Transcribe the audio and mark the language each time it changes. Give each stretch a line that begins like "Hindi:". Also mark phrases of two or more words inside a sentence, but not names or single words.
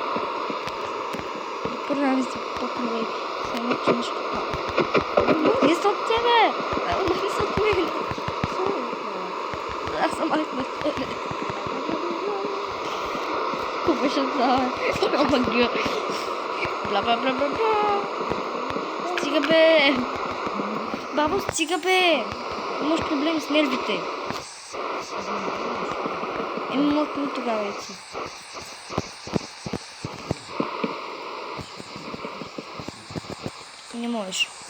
Bulgarian: Прави се по-привеки. Само, че нещо махни се от тебе! Махни се от мен! Аз съм махнах. Купеше това. Ама гъ. Бла бла бла бла бла. Стига бе! Бабо, стига бе! Имаш проблеми с нервите. Мъкни тогава вече. Не можеш.